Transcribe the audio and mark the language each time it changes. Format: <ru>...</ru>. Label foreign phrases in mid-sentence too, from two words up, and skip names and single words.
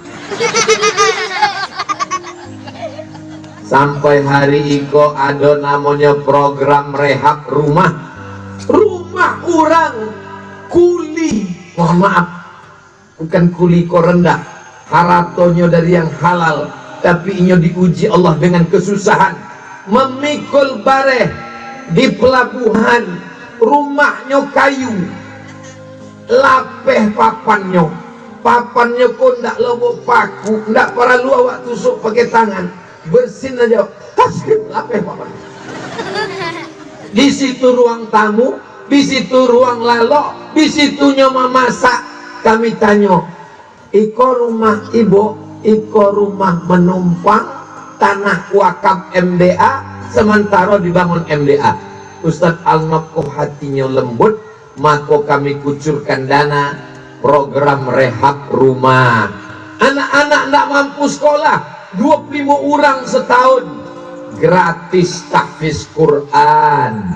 <id>Sampai hari iko ada namanya program rehab rumah orang kuli, mohon maaf, bukan kuli ko rendah, haratonyo dari yang halal, tapi inyo diuji Allah dengan kesusahan, memikul bareh di pelabuhan, rumahnya kayu,</id> <min>lapeh papannya kok ndak lobo paku, ndak perlu awak tusuk pakai tangan, bersin aja, lapeh papannya.</min> <id>Di situ ruang tamu, di situ ruang lalok, di situnya memasak. Kami tanya, iko rumah ibu, iko rumah menumpang, tanah wakaf MDA, sementara dibangun MDA. Ustadz Al-Naf kok hatinya lembut, maka kami kucurkan dana program rehab rumah. Anak-anak tidak mampu sekolah, 25 orang setahun, gratis tahfiz Quran.</id>